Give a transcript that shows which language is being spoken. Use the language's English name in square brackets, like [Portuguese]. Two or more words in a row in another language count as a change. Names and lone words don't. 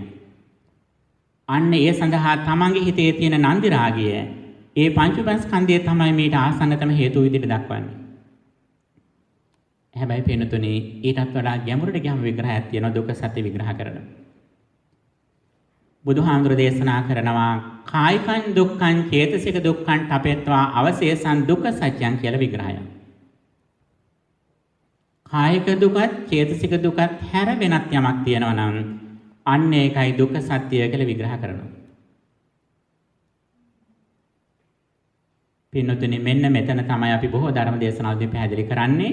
[Sinhala] අන්න ඒ සඳහා තමන්ගේ හිතේ තියෙන නන්දි රාගය ඒ පංච උපාදානස්කන්ධය තමයි මේට ආසන්නතම හේතු විදිහට දක්වන්නේ. හැබැයි පේනතුනේ ඊටත් වඩා ගැඹුරට ගියම විග්‍රහයක් තියෙනවා දුක්ඛ සත්‍ය විග්‍රහ කරන. බුදුහාමුදුර දේශනා කරනවා [Pali] කායිකං දුක්ඛං චේතසික දුක්ඛං තපෙත්වා අවශේෂං දුක්ඛ සත්‍යං [Sinhala] කියලා විග්‍රහයක්. කායික දුකත් චේතසික දුකත් හැර වෙනත් යමක් තියෙනවා නම් අන්න ඒකයි දුක්ඛ සත්‍ය කියලා විග්‍රහ කරනවා. පින්නතුනි මෙන්න මෙතන තමයි අපි බොහෝ ධර්ම දේශනාවලදී පැහැදිලි කරන්නේ.